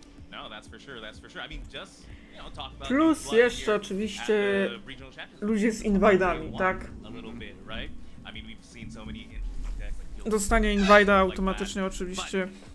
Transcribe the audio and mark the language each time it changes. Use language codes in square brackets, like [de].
[en] No, that's for sure, that's for sure. I mean, just, you know, talk about [pl] Plus jeszcze oczywiście ludzie z inwidami, tak? [en] A little bit, right? I mean, we've seen so many interesting decks, like [pl] Dostanie invida automatycznie oczywiście